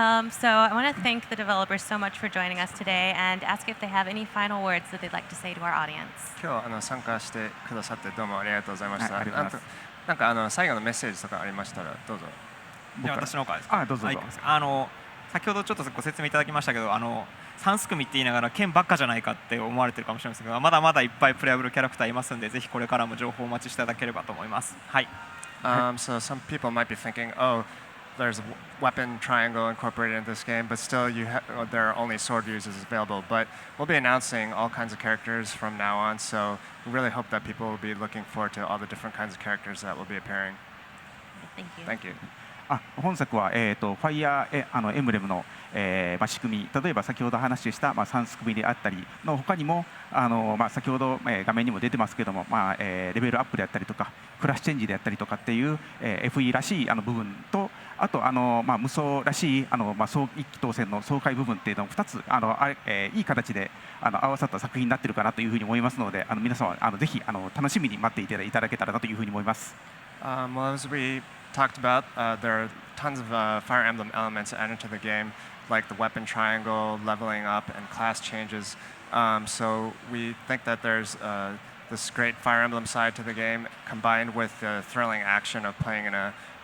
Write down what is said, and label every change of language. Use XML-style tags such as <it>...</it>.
<en>So I want to thank the developers so much for joining us today and ask if they have any final words that they'd like to say to our audience.</en> <ja>今日参加してくださってどうもありがとうございました。はいありがとうございますなんか最後のメッセージとかありましたらどうぞ。じゃあ私の方からですか。どうぞどうぞ先ほどちょっとご説明いただきましたけど3すくみって言いながら剣ばっかじゃないかって思われてるかもしれませんけどまだまだいっぱいプレイアブルキャラクターいますんでぜひこれからも情報をお待ちしていただければと思います。はい。</ja> <en>So some people might be thinking, oh, there's a weapon triangle incorporated in this game, but still there are only sword users available. But we'll be announcing all kinds of characters from now on, so we really hope that people will be looking forward to all the different kinds of characters that will be appearing. Thank you. Thank you.</en> <ja>本作は、ファイヤーエンブレムの、仕組み、例えば先ほど話した、3すくみであったりの他にも先ほど、画面にも出てますけども、レベルアップであったりとかクラスチェンジであったりとかっていう、FE らしい部分とあと無双らしい一気当選の爽快部分っていうのを2ついい形で合わさった作品になっているかなというふうに思いますので皆様ぜひ楽しみに待っていただけたらなというふうに思います。</ja> <en>Well, as we talked about, there are tons of Fire Emblem elements added to the game, like the weapon triangle, leveling up, and class changes. So we think that there's this great Fire Emblem side to the game, combined with the thrilling action of playing in a</en>